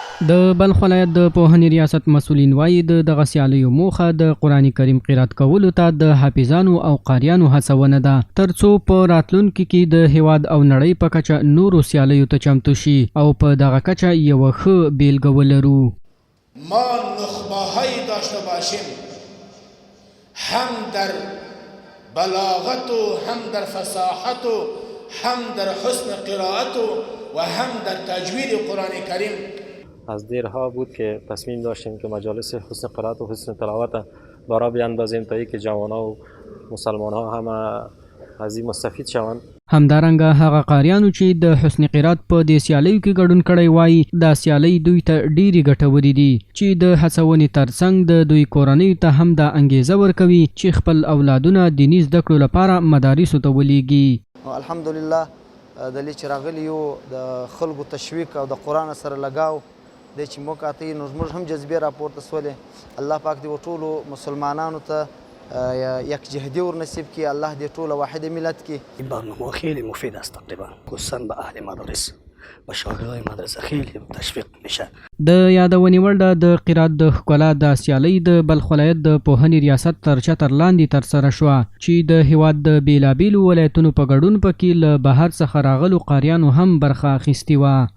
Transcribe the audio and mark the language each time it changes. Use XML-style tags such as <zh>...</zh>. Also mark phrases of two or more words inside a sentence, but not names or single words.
<ps>د بلخ ولایت د پوهنې ریاست مسؤلین وایي د دغه سیالیو موخه د قرآن کریم قرات کولو ته د حافظانو او قاریانو هڅونه ده ترڅو په راتلونکي کې د هیواد او نړۍ په کچه نورو سیالیو ته چمتو شي او په دغه کچه یوه ښه بیلګه ولرو.</ps> <fa>ما نخبه‌هایی داشته باشیم هم در بلاغت و هم در فصاحت و هم در حسن قرائت و هم در تجوید قرآن کریم. از دیرها بود که تصمیم داشتیم که مجالس حسن قرائت و حسن تلاوت برا بیاندازیم تا اینکه جوانان و مسلمان ها هم از این مستفید شوند.</fa> <ps>همدارنګه هغه قاریانو چې د حسن قرات په دې سیالیو کې ګډون کړی وایي دا سیالۍ دوی ته ډېرې ګټورې دي چې د هڅونې ترڅنګ د دوی کورنیو ته هم دا انګیزه ورکوي چې خپل اولادونه دیني زده کړو لپاره مدارسو ته ولیږي. الحمدلله د لې چې راغلي یو د خلکو تشویق او د قرآن سره لګاو د چې موږ کاته نو موږ هم جذبې راپورته سولې. الله پاک دې ټولو مسلمانانو ته یک جهدی ور نصیب کی. الله دې ټول واحد ملت کی.</ps> <fa>برنامه خیلی مفید است تقریبا خصوصا به اهل مدارس و شاگردای مدرسه خیلی تشویق میشه.</fa> <ps>د یادونې وړ ده د قرات د ښکلا د سیالۍ د بلخ ولایت د پوهنې ریاست تر چتر لاندې ترسره شوه چې د هیواد د بیلابیلو ولایتونو په ګډون پکې له بهر څخه راغلو قاریانو هم برخه اخیستې وه.</ps>